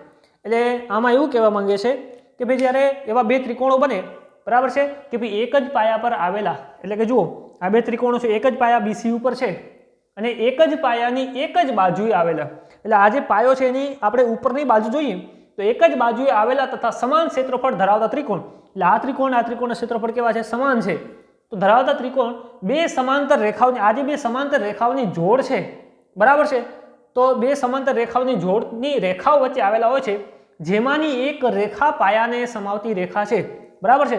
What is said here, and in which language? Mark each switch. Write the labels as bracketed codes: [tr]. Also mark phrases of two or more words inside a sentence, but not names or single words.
[gu] એટલે આમાં એવું કહેવા માંગે છે કે ભાઈ જ્યારે એવા બે ત્રિકોણો બને બરાબર છે કે ભાઈ એક જ પાયા પર આવેલા એટલે કે જુઓ આ બે ત્રિકોણો છે એક જ પાયા BC ઉપર છે અને એક જ પાયાની એક જ બાજુએ આવેલા એટલે આ જે પાયો છે એની આપણે ઉપરની બાજુ જોઈએ તો એક જ બાજુએ આવેલા તથા સમાન ક્ષેત્રફળ ધરાવતા ત્રિકોણ એટલે આ ત્રિકોણના ક્ષેત્રફળ કેવા છે? સમાન છે। તો ધરાવતા ત્રિકોણ બે સમાંતર રેખાઓની આજે બે સમાંતર રેખાઓની જોડ છે બરાબર છે। તો બે સમાંતર રેખાઓની જોડની રેખાઓ વચ્ચે આવેલા હોય છે જેમાંની એક રેખા પાયાને સમાવતી રેખા છે બરાબર છે।